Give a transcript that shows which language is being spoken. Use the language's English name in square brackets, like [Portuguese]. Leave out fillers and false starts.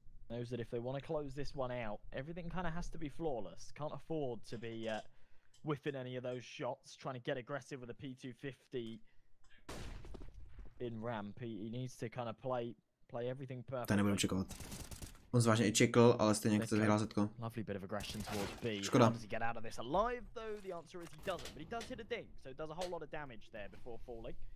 [English] Knows that if they want to close this one out, everything kind of has to be flawless. Can't afford to be whiffing any of those shots, trying to get aggressive with a P250 in ramp. He needs to kind of play everything perfectly. [Czech] To nebudem čekovat. On zvážně i čekl, ale stejně chce vyhrát zetko. [English] Lovely bit of aggression towards B. [Czech] Škoda. [English] How does he get out of this alive though? The answer is he doesn't, but he does hit a ding, so it does a whole lot of damage there before falling.